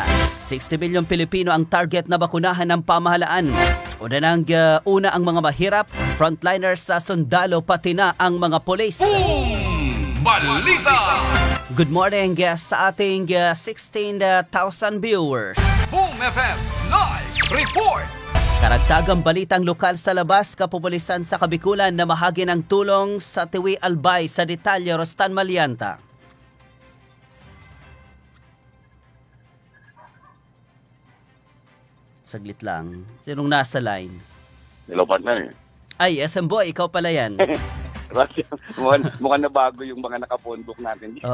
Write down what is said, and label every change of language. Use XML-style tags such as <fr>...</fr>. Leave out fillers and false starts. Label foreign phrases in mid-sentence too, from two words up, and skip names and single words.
<tl>60 milyong Pilipino ang target na bakunahan ng pamahalaan. Una ang mga mahirap, frontliners sa sundalo, pati na ang mga polis. Boom Balita!</tl> <en>Good morning</en> <tl>sa ating 16,000 viewers. Boom FM Live Report! Karagtagang balitang lokal sa labas, kapupulisan sa Kabikulan na mahagi ng tulong sa Tiwi Albay. Sa detalye, Rostan Malianta. Saglit lang. Sinong nasa line?</tl> <en>Hello, partner.</en> <tl>Ay, SM Boy, ikaw pala yan. Mukhang na bago yung mga nakapondok natin dito.</tl>